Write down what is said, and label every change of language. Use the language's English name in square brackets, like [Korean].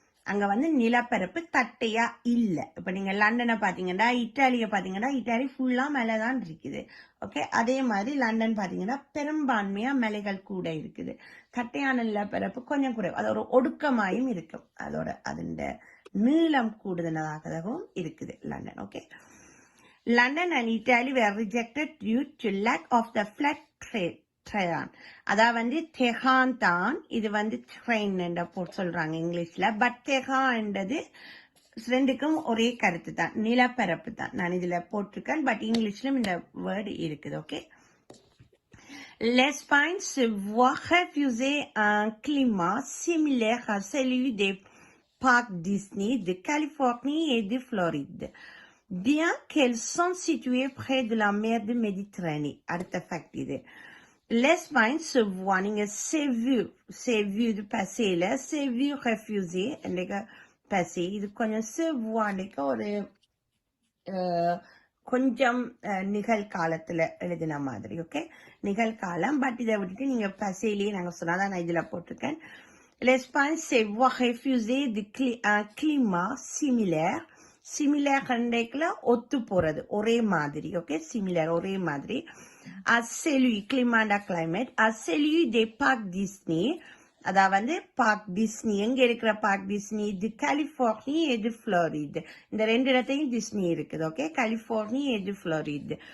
[Tamil] அங்க வந்து நிலப்பரப்பு தட்டையா இல்ல. இப்ப நீங்க லண்டனை பாத்தீங்கன்னா, இத்தாலிய பாத்தீங்கன்னா, இத்தாலி ஃபுல்லா மேலதான் இருக்குது. ஓகே, அதே மாதிரி லண்டன் பாத்தீங்கன்னா பெரும்பான்மையா மலைகள் கூட இருக்குது. தட்டையான நிலப்பரப்பு கொஞ்சம் குறைவு, அது ஒரு ஒடுக்கமாயும் இருக்கும், அதோட அதோட நீளம் கூடுதலாகவும் இருக்குது London. [English] Okay, London and Italy were rejected due to lack of the flat train. [Tamil] அதாவது தெஹான் தான், இது வந்து ட்ரெயின் என்ற சொல்றாங்க இங்கிலீஷ்ல. பட் தெஹான்ன்றது ரெண்டுக்கும் ஒரே கருத்து தான், நிலப்பரப்பு தான். நான் இதுல போட்டிருக்கேன், பட் இங்கிலீஷ்லயும் இந்த வேர்டு இருக்குது. [French] ஓகே, l'Espagne se voit refuser un climat similaire à celui des parcs Disney de Californie et de Floride, bien qu'elles sont situées près de la mer de Méditerranée. [Tamil] அடுத்த ஃபேக்ட் இது. [French] l'Espagne se voit, [Tamil] நீங்க [French] c'est vu du passé [Tamil] ல, [French] c'est vu refusé [Tamil] என்றைக்கு passé, இது கொஞ்சம் se voit ஒரு கொஞ்சம் நிகழ்காலத்துல எழுதின மாதிரி. ஓகே, நிகழ்காலம். பட் இதை விட்டுட்டு நீங்க பசேலியே நாங்க சொன்னாதான் நான் இதுல போட்டிருக்கேன். [French] l'Espagne se voit refuser du climat similaire. [Tamil] Similar கண்டைக்குல ஒத்து போறது, ஒரே மாதிரி. ஓகே, சிமிலர் ஒரே மாதிரி. celui கிளிமாண்டா climate, celui des parcs Disney, அதாவது பார்க் டிஸ்னி, எங்க இருக்கிற பார்க் டிஸ்னி, இது கலிபோர்னி, இது புளோரிட். இந்த ரெண்டு இடத்தையும் டிஸ்னி இருக்குது. ஓகே, கலிபோர்னி, இது புளோரிட்.